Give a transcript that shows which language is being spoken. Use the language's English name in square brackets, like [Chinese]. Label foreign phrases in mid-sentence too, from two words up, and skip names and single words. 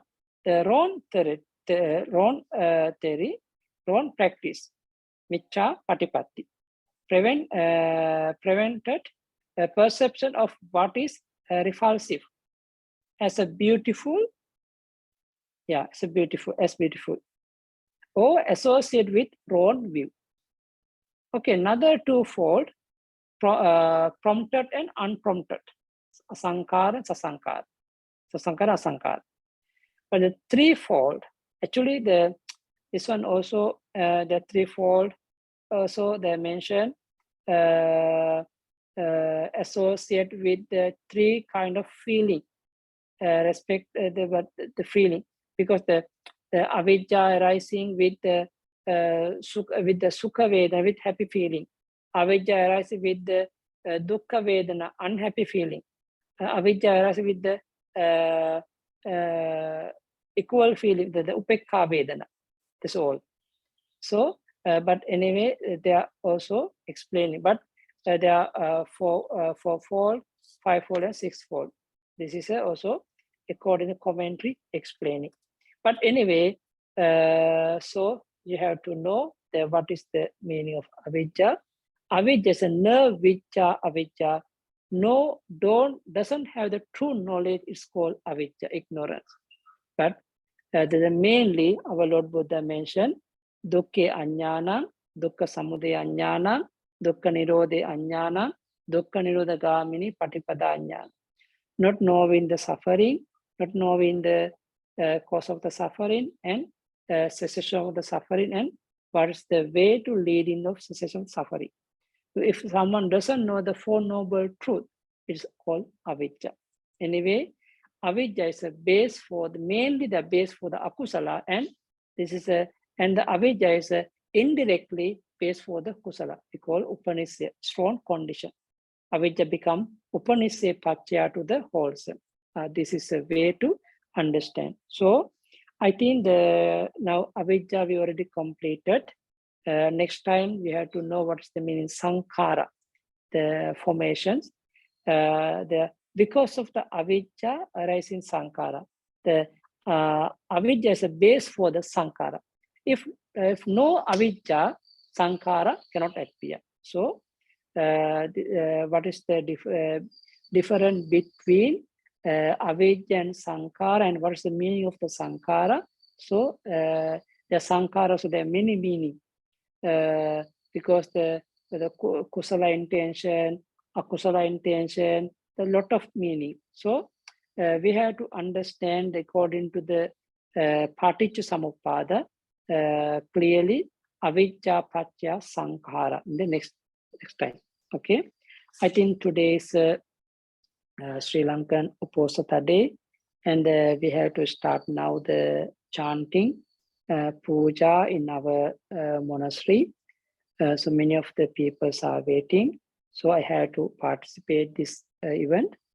[English] The wrong theory, wrong practice, [Pali] miccha patipatti, [English] prevented perception of what is repulsive as a beautiful, as beautiful, or associated with wrong view. Okay, another two-fold, prompted and unprompted, [Pali] asankara, sasankara. Sasankara, asankara. [English] But the threefold, actually this one also, the threefold, also they mention associate with the three kind of feeling, respect the feeling, because the avijja arising with the [Pali] sukha vedana, [English] with happy feeling, avijja arising with the [Pali] dukkha vedana, [English] unhappy feeling, avijja arising with the equal feeling, the [Pali] upekha vedana. [English] That's all. So, but anyway, they are also explaining. But there are four-fold, five-fold, and six-fold. This is also according to commentary explaining. But anyway, so you have to know what is the meaning of avijja. Avijja is a nerve [Pali] vijja avijja. [English] No, doesn't have the true knowledge, it's called avijja, ignorance. But mainly our Lord Buddha mentioned [Pali] dukkha ajnana, dukkha samudaya ajnana, dukkha nirodha ajnana, dukkha nirodha gamini patipada ajnana. [English] Not knowing the suffering, not knowing the cause of the suffering and cessation of the suffering, and what is the way to leading of cessation of suffering. So if someone doesn't know the Four Noble Truth, it's called avijja. Anyway, avijja is a base for mainly the base for the akusala, and this is and the avijja is indirectly base for the kusala. We call upanishya, strong condition. Avijja become [Pali] upanishya paccaya [English] to the wholesome. This is a way to understand. So I think now avijja we already completed. Next time we have to know what's the meaning sankhara, the formations. Because of the avijja arising sankhara, the avijja is a base for the sankhara. If no avijja, sankhara cannot appear. So what is the difference between avijja and sankhara, and what is the meaning of the sankhara? So the sankhara, so there are many meanings. because the kusala intention, akusala intention, a lot of meaning. So we have to understand according to the Paṭiccasamuppāda clearly, [Pali] avijja paccaya sankhara [English] in the next time. Okay, I think today's Sri Lankan Uposatha Day, and we have to start now the chanting puja in our monastery. So many of the people are waiting, so I have to participate this event.